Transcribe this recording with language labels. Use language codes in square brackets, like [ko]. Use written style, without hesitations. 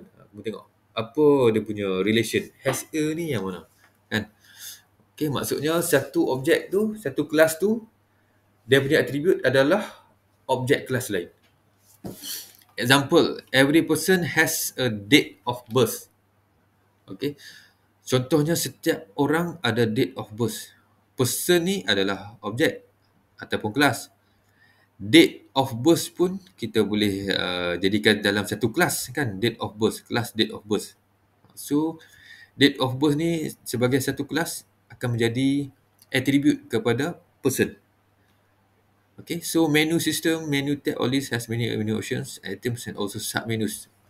[ms] Kamu tengok apa dia punya relation. Has a ni yang mana? Kan? Okay, maksudnya satu objek tu, satu kelas tu dia punya atribut adalah objek kelas lain. [en] Example, every person has a date of birth. [ms] Okay. Contohnya setiap orang ada date of birth. Person ni adalah objek ataupun kelas. Date of birth pun kita boleh jadikan dalam satu kelas kan. Date of birth, kelas date of birth. So, date of birth ni sebagai satu kelas akan menjadi atribut kepada person. [en] Okay, so menu system, menu tab, all this has many menu options, items and also submenus.